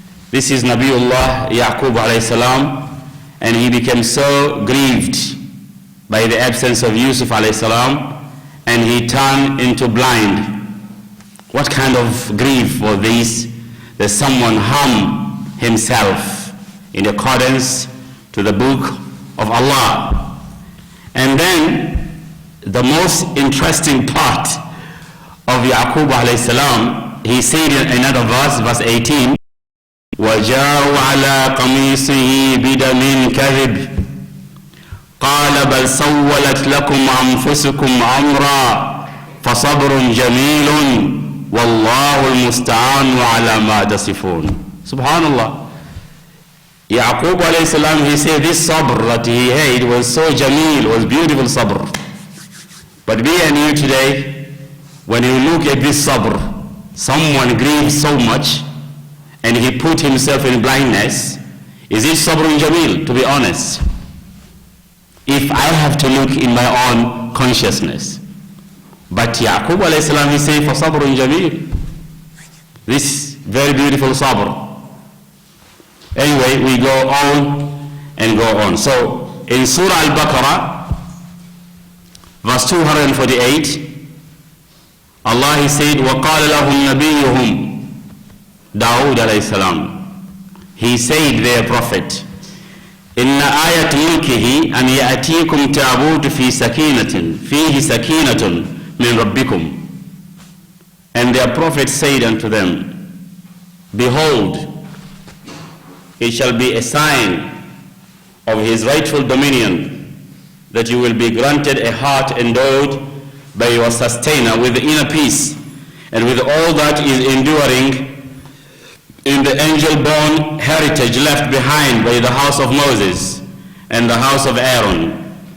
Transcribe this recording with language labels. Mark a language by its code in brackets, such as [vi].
[en] This is Nabiullah Yaqub alayhi salam, and he became so grieved by the absence of Yusuf alayhi salam, and he turned into blind. What kind of grief was this? That someone harmed himself in accordance to the book of Allah. And then the most interesting part of Yaqub alayhi salam, he said in another verse, verse 18, [ar] وَجَاءُوا عَلَىٰ قَمِيصِهِ بِدَمٍ كَذِبٍ قَالَ بَلْ سَوَّلَتْ لَكُمْ أَنفُسُكُمْ أَمْرًا فَصَبْرٌ جَمِيلٌ وَاللَّهُ الْمُسْتَعَانُ عَلَىٰ مَا تَصِفُونَ. Subhanallah. [en] Yaqub alayhi salam, he said this sabr that he had was so jameel, was beautiful sabr. But me and you today, when you look at this sabr, someone grieves so much and he put himself in blindness. Is it sabrun jameel, to be honest? If I have to look in my own consciousness. But Yaqub alayhi salam, he said, for sabrun jameel. This very beautiful sabr. Anyway, we go on and go on. So in Surah Al-Baqarah, verse 248, Allah, He said, [ar] وَقَالَ لَهُمْ نَبِيُّهُمْ [en] Dawood alayhi salam. He said, their prophet, [ar] إِنَّ آيَةُ مُلْكِهِ أَنْ يَأْتِيكُمْ تَابُوتُ فِي سَكِينَةٍ فِيهِ سَكِينَةٌ min rabbikum. [en] And their prophet said unto them, behold, it shall be a sign of his rightful dominion that you will be granted a heart endowed by your sustainer with inner peace and with all that is enduring in the angel-born heritage left behind by the house of Moses and the house of Aaron.